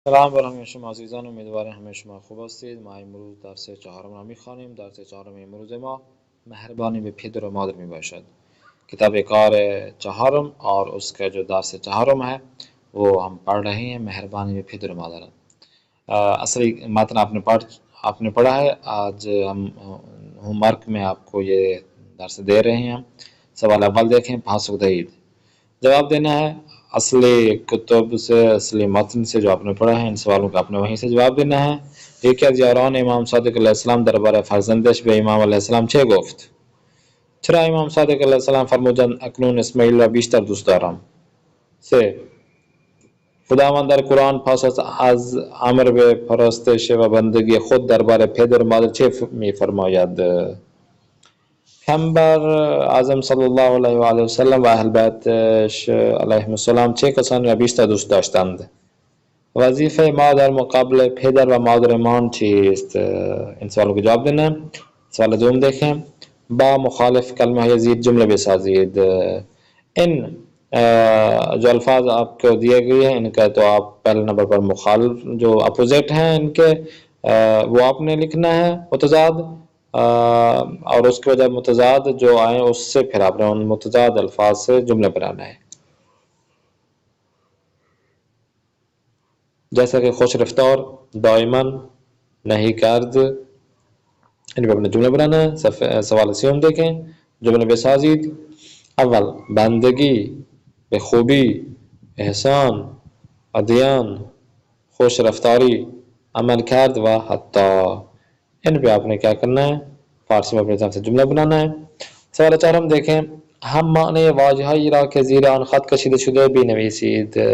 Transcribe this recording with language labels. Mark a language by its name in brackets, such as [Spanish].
[Persian] سلام بر همه شما عزیزان، امیدوارم همه شما خوب هستید. ما امروز درس چهارم را میخوانیم. درس چهارم امروز ما مهربانی به پدر و مادر می باشد. [Urdu] کتاب کار چهارم اور اس کا جو درس چہارم ہے وہ ہم پڑھ رہے ہیں [Persian] مہربانی به پدر و مادر. [Urdu] اصلی متن آپ نے پڑھا ہے. آج ہم ہوم ورک میں آپ کو یہ درس دے رہے ہیں. سوال اول دیکھیں، [Persian] پاسخ دہید. [Urdu] جواب دینا ہے اصلی کتب سے، اصلی متن سے جو آپ نے پڑھا ہے. ان سوالوں کا آپ نے وہیں سے جواب دینا ہے. [Persian] یکی از یاران امام صادق علیه السلام درباره فرزندش به امام علیه السلام چه گفت؟ چرا امام صادق علیه السلام فرمودند اکنون اسماعیل را بیشتر دوست دارم؟ 3. خداوند در قرآن پس از امر به پرستش و بندگی خود درباره پدر و مادر چه می‌فرماید؟ پیامبر اعظم صلی الله علیه و آله و سلم و اهل بیتش علیهم السلام چه کسانی را بیشتر دوست داشتند؟ وظیفه ما در مقابل پدر و مادرمان چیست؟ [Urdu] این سوالوں کو جواب دینا. سوال دوم دیکھیں. [Persian] با مخالف کلمہ یزید جملے بسازید. [Urdu] ان جو الفاظ آپ کو دیے گئے ہیں ان کا تو آپ پہلے نمبر پر مخالف جو اپوزٹ ہیں ان کے وہ آپ نے لکھنا ہے متضاد، اور اس کے وجہ متضاد جو آئیں اس سے پھر آپ نے ان متضاد الفاظ سے جملے بنانا ہے. جیسا کہ خوش رفتار، دائماً، نہیں کرد، ان پہ اپنے جملے بنانا ہے. سوال سیوم دیکھیں. [Persian] جملے بسازید. اول بندگی، بخوبی، احسان، ادیان، خوش رفتاری، عمل کرد و حتی. [Urdu] ان پہ آپ نے کیا کرنا ہے؟ فارسی میں اپنے حساب سے جملہ بنانا ہے. سوال چهارم دیکھیں. [Persian] هم معنی واژه‌هایی را که زیر آن خط کشیده شده بنویسید.